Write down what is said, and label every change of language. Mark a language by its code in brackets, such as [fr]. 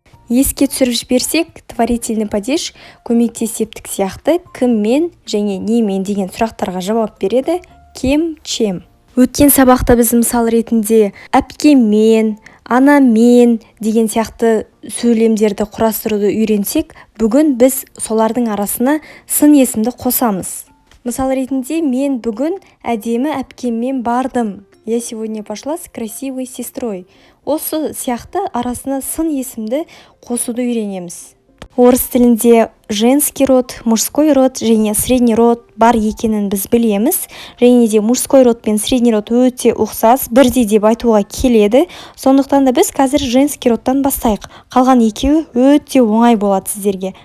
[kk] Еске түсіріп жіберсек, творительный падеж көмекте септік сияқты кіммен және немен деген сұрақтарға жауап береді. [ru] Кем, чем. [kk] Өткен сабақта біз мысал ретінде әпкемен, анамен деген сияқты сөйлемдерді құрастыруды үйренсек, бүгін біз солардың арасына сын есімді қосамыз. Мысал ретінде мен бүгін әдемі әпкеммен бардым. [ru] Я сегодня пошла с красивой сестрой. [kk] Осы сияқты арасына сын есімді қосуды үйренеміз. Орыс тілінде женский род, мужской род және средний род бар екенін біз білеміз. Және де мужской род пен средний род өте ұқсас, бірдей деп айтуға келеді. Сондықтан да біз қазір женский родтан бастайық. Қалған екеуі өте оңай болады сіздерге.